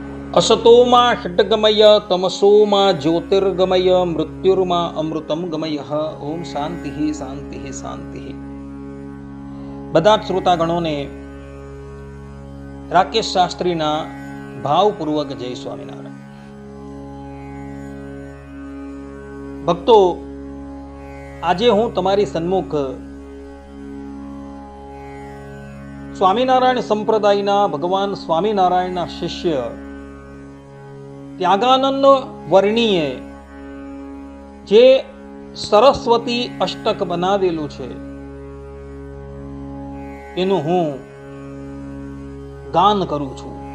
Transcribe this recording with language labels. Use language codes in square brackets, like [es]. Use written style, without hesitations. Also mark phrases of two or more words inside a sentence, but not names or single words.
[sa] असतोमा षड्गमय तमसोमा ज्योतिर्गमय मृत्युर्मा अमृतम गमय। ओम शांति शांति शांति। [gu] બધા જ શ્રોતાગણોને રાકેશ શાસ્ત્રીના ભાવપૂર્વક જય સ્વામિનારાયણ। ભક્તો, આજે હું તમારી સન્મુખ સ્વામિનારાયણ સંપ્રદાયના ભગવાન સ્વામિનારાયણના શિષ્ય ત્યાગાનંદ વર્ણીએ જે સરસ્વતી અષ્ટક બનાવેલું છે એનું હું ગાન કરું છું।